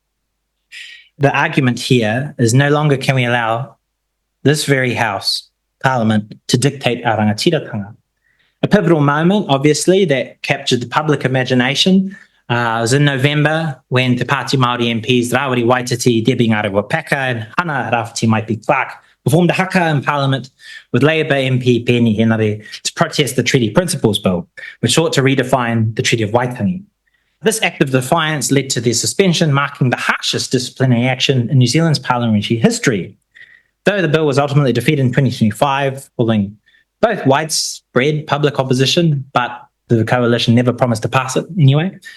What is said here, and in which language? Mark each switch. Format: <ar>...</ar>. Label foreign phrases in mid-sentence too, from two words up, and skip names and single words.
<en>The argument here is no longer can we allow this very House, Parliament, to dictate our rangatiratanga. A pivotal moment, obviously, that captured the public imagination was in November when Te Pāti Māori MPs Rawiri Waititi, Debbie Ngarewa-Paka and Hana Rafti Maipi-Clark performed a haka in Parliament with Labour MP Penny Henare to protest the Treaty Principles Bill, which sought to redefine the Treaty of Waitangi. This act of defiance led to their suspension, marking the harshest disciplinary action in New Zealand's parliamentary history. Though the bill was ultimately defeated in 2025, following both widespread public opposition, but the coalition never promised to pass it anyway.</en>